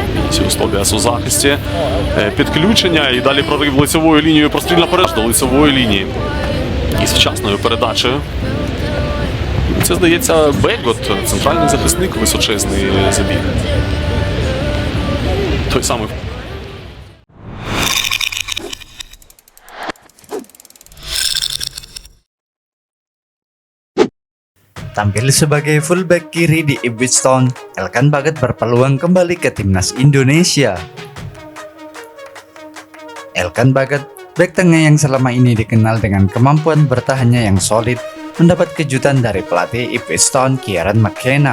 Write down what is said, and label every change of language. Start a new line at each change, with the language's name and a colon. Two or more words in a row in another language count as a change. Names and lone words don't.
Ukrainian: ці у захисті. Підключення і далі прорив лицевою лінією, простріл наперед до лицевої лінії. І з вчасною передачею. Це, здається, Бегот, центральний захисник, височезний забіг. Той самий.
Indonesian: Tampil sebagai fullback kiri di Ipswich Town, Elkan Baggett berpeluang kembali ke timnas Indonesia. Elkan Baggett, bek tengah yang selama ini dikenal dengan kemampuan bertahannya yang solid, mendapat kejutan dari pelatih Ipswich Town Kieran McKenna.